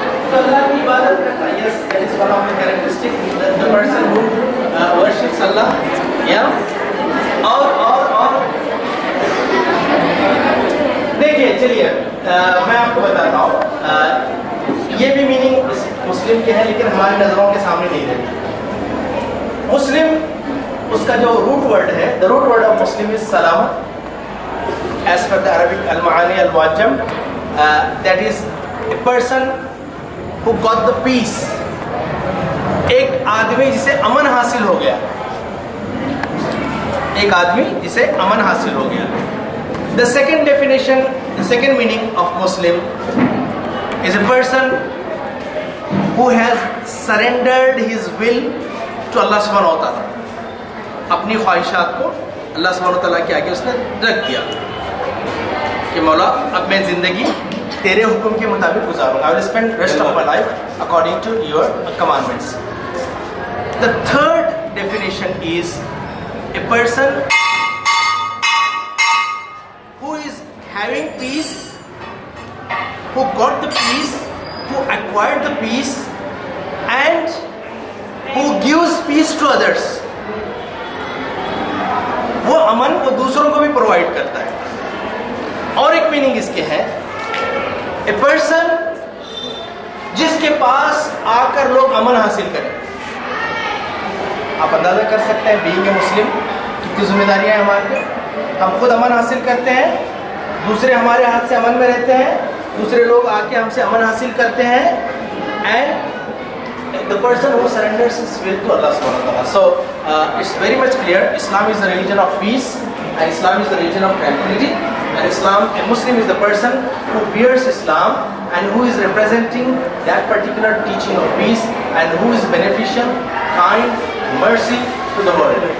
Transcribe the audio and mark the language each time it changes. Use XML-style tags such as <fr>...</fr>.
<ur>تو اللہ کی عبادت کرتا ہے.</ur> <en>Yes, that is one of the characteristic. The person who worships Allah. Yeah.</en> <ur>اور دیکھیے, چلیے میں آپ کو بتاتا ہوں. یہ بھی میننگ مسلم کے ہے لیکن ہماری نظروں کے سامنے نہیں رہتی. مسلم اس کا جو روٹ ورڈ ہے,</ur> <en>the root word of Muslim is سلامت as per the Arabic المعانی الواجم. That is a person who got the peace.</en> <ur>ایک آدمی جسے امن حاصل ہو گیا, ایک آدمی جسے امن حاصل ہو گیا.</ur> <en>The second definition, the second meaning of Muslim is a person who has surrendered his will to Allah subhanahu wa ta'ala.</en> <ur>اپنی خواہشات کو اللہ سبحانہ تعالیٰ کے آگے اس نے رکھ دیا کہ مولا اب میں زندگی تیرے حکم کے مطابق گزاروں گا.</ur> <en>I will spend rest of my life according to your commandments. The third definition is a person who is having peace, who got the peace, who acquired the peace, and who gives peace to others.</en> <ur>وہ امن وہ دوسروں کو بھی provide کرتا ہے. اور ایک میننگ اس کے ہے اے پرسن جس کے پاس آ کر لوگ امن حاصل کریں. آپ اندازہ کر سکتے ہیں</ur> <en>being a Muslim</en> <ur>کتنی ذمہ داریاں ہیں ہمارے پہ. ہم خود امن حاصل کرتے ہیں, دوسرے ہمارے ہاتھ سے امن میں رہتے ہیں, دوسرے لوگ آ کے ہم سے امن حاصل کرتے ہیں.</ur> <en>And the person who surrenders his will to Allah subhanahu wa ta'ala. So it's very much clear Islam is the religion of peace and Islam is the religion of tranquility, and a Muslim is the person who bears Islam and who is representing that particular teaching of peace and who is beneficial, kind, mercy to the world.</en>